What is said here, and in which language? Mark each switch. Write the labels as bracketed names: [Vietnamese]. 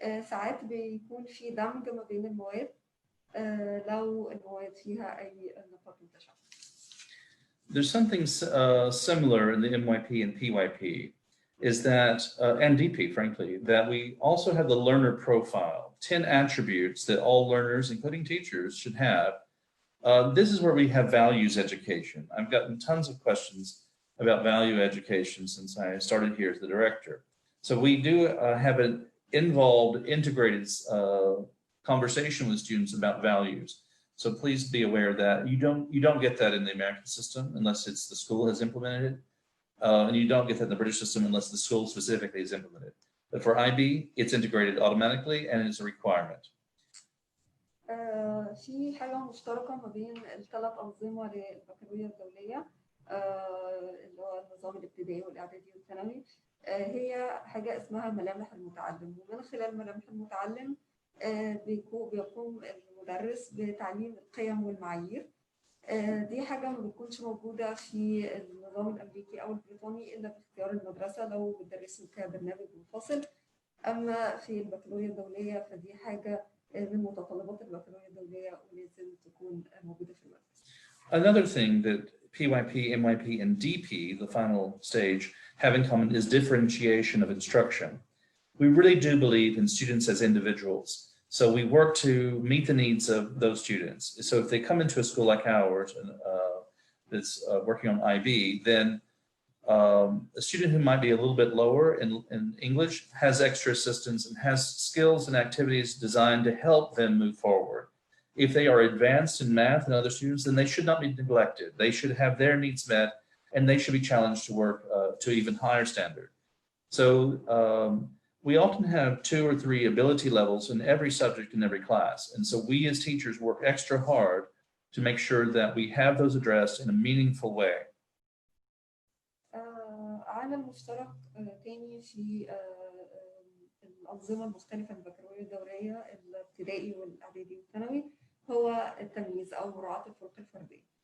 [Arabic] ساعات بيكون في دمج ما بين المواد لو المواد فيها أي نقاط متشابهة. [English] There's something similar in the MYP and PYP is that, and DP, frankly, that we also have the learner profile, 10 attributes that all learners, including teachers, should have. This is where we have values education. I've gotten tons of questions about value education since I started here as the director. So we do have an involved, integrated conversation with students about values. So please be aware that you don't get that in the American system unless it's the school has implemented it. And you don't get that in the British system unless the school specifically is implemented. But for IB, it's integrated automatically and it's a requirement. [Arabic] في حاجة مشتركة ما بين ال3 أنظمة للبكالوريا الدولية اللي هو النظام الابتدائي والإعدادي والثانوي، هي حاجة اسمها ملامح المتعلم، ومن خلال ملامح المتعلم بيقوم المدرس بتعليم القيم والمعايير. دي حاجة ما بتكونش موجودة في النظام الأمريكي أو البريطاني إلا باختيار المدرسة لو بتدرسوا كبرنامج منفصل. أما في البكالوريا الدولية فدي حاجة من متطلبات البكالوريا الدولية ولازم تكون موجودة في المدرسة. [English] Another thing that PYP, MYP, and DP, the final stage, have in common is differentiation of instruction. We really do believe in students as individuals. So we work to meet the needs of those students. So if they come into a school like ours, that's working on IB, then a student who might be a little bit lower in English has extra assistance and has skills and activities designed to help them move forward. If they are advanced in math and other students, then they should not be neglected. They should have their needs met, and they should be challenged to work to even higher standard. So we often have 2 or 3 ability levels in every subject in every class. And so we as teachers work extra hard to make sure that we have those addressed in a meaningful way. [Arabic] عامل مشترك تاني في الأنظمة المختلفة البكالوريا الدولية الابتدائي والإعدادي والثانوي هو التمييز أو مراعاة الفروق الفردية.